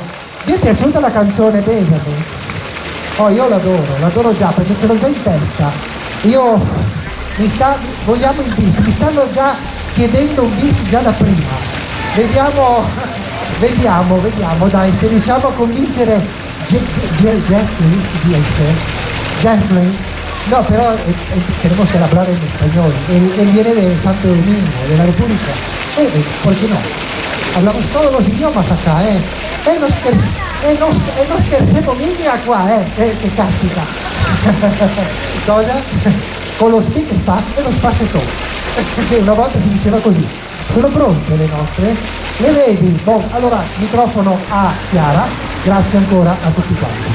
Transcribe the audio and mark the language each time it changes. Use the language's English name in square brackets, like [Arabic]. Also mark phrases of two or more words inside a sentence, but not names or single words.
[Italian] Vi è piaciuta la canzone Besami? Oh, io l'adoro già perché ce l'ho già in testa. Vogliamo il bis, mi stanno già chiedendo un bis già da prima. Vediamo, dai, se riusciamo a convincere Jeffrey, si dice? Jeffrey? [Spanish] No, pero tenemos que hablar en español. Él viene de Santo Domingo, de la República. ¿Por qué no? Hablamos todos los idiomas acá, [Italian] nos scherziamo mica qua, che caspita. Cosa? Con lo speak sta e lo spassetto. Una volta si diceva così. Sono pronte le nostre? Le vedi? Allora, microfono a Chiara. Grazie ancora a tutti quanti.